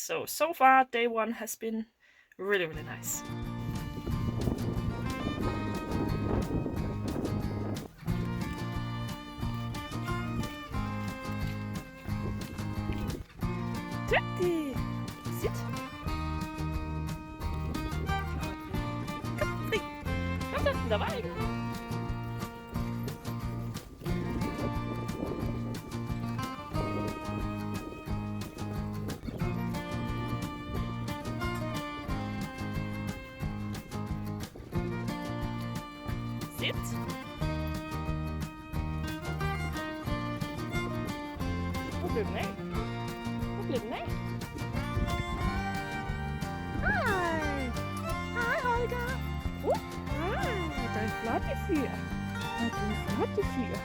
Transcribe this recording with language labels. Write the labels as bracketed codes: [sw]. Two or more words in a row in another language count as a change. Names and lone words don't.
[en] So far, day one has been really, really nice. [nl] Tutti! Sit! Kom, vlieg! Kom, daar waar ik. Sit! Hoe doe je mee? Nee. [da] Hej! Hej, Holger! Hej, der er en flot fyr. Du er en flot fyr.